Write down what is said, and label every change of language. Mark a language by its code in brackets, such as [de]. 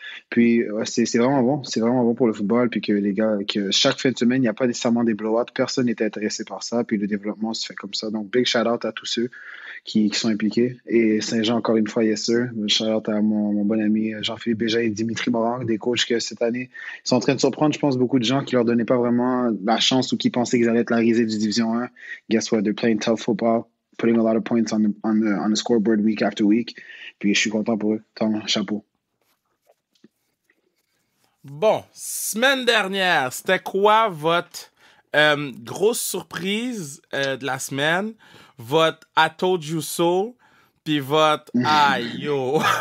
[fr] Puis ouais, c'est vraiment bon pour le football, puis que les gars, que chaque fin de semaine, il n'y a pas nécessairement des blowouts, personne n'est intéressé par ça, puis le développement se fait comme ça. Donc [en] big shout out [fr] à tous ceux qui sont impliqués. Et Saint-Jean, encore une fois, [en] yes sir. [fr] Shout out à mon bon ami Jean-Philippe Béja et Dimitri Morang, des coachs que cette année sont en train de surprendre, je pense, beaucoup de gens qui leur donnaient pas vraiment la chance ou qui pensaient qu'ils allaient être la risée du Division 1. [en] Guess what? They're playing tough football, putting a lot of points on the scoreboard week after week. [fr] Puis je suis content pour eux. Tom, chapeau. Bon, semaine dernière, c'était quoi votre grosse surprise de la semaine? Votre [en] I told you so, [fr] puis votre aïe yo.